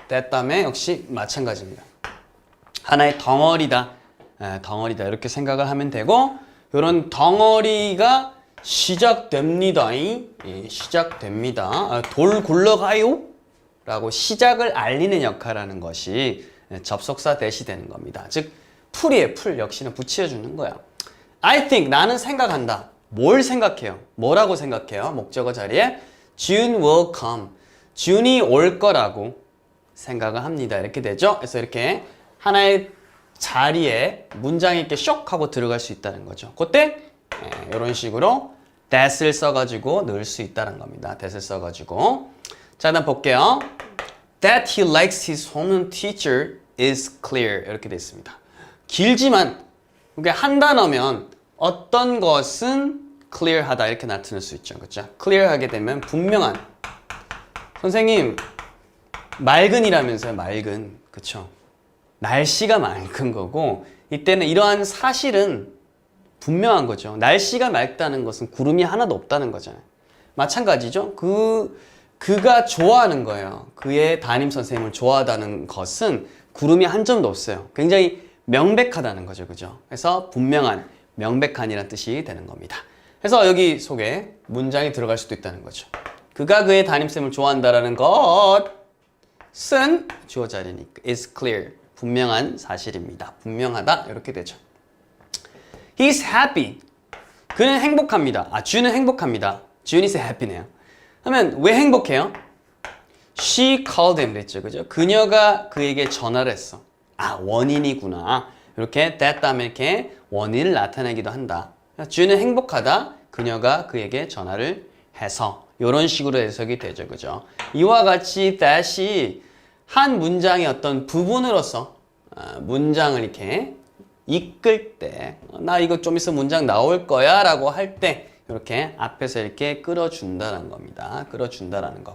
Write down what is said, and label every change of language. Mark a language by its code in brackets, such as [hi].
[ko] that 다음에 역시 마찬가지입니다. 하나의 덩어리다 이렇게 생각을 하면 되고 이런 덩어리가 시작됩니다. 시작됩니다. 돌 굴러가요? 라고 시작을 알리는 역할을 하는 것이 접속사 that이 되는 겁니다. 즉 풀이에요. 풀 역시는 붙여주는 거야. [en] I think [ko] 나는 생각한다. 뭘 생각해요? 뭐라고 생각해요? 목적어 자리에 [en] June will come. [ko] June이 올 거라고 생각을 합니다. 이렇게 되죠? 그래서 이렇게 하나의 자리에 문장이 이렇게 쇽 하고 들어갈 수 있다는 거죠. 그때 이런 식으로 that을 써가지고 넣을 수 있다는 겁니다. that을 써가지고 자, 일단 볼게요. [en] That he likes his homeroom teacher is clear. [ko] 이렇게 되어 있습니다. 길지만 이게 한 단어면 어떤 것은 clear하다 이렇게 나타낼 수 있죠. 그렇죠? clear하게 되면 분명한. 선생님 맑은이라면서요. 맑은. 그렇죠? 날씨가 맑은 거고 이때는 이러한 사실은 분명한 거죠. 날씨가 맑다는 것은 구름이 하나도 없다는 거잖아요. 마찬가지죠. 그가 좋아하는 거예요. 그의 담임 선생님을 좋아하다는 것은 구름이 한 점도 없어요. 굉장히 명백하다는 거죠. 그죠? 그래서 분명한, 명백한이라는 뜻이 되는 겁니다. 그래서 여기 속에 문장이 들어갈 수도 있다는 거죠. 그가 그의 담임쌤을 좋아한다라는 것은 주어 자리니까 [en] is clear. [ko] 분명한 사실입니다. 분명하다. 이렇게 되죠. [en] He's happy. [ko] 그는 행복합니다. June은 행복합니다. [en] June is happy네요. [ko] 그러면 왜 행복해요? [en] She called him [ko] 그랬죠. 그죠? 그녀가 그에게 전화를 했어. 원인이구나. 이렇게 that 다음에 이렇게 원인을 나타내기도 한다. June은 행복하다. 그녀가 그에게 전화를 해서 이런 식으로 해석이 되죠. 그죠? 이와 같이 that이 한 문장의 어떤 부분으로서 문장을 이렇게 이끌 때 나 이거 좀 있으면 문장 나올 거야 라고 할 때 이렇게 앞에서 이렇게 끌어준다는 겁니다. 끌어준다라는 거.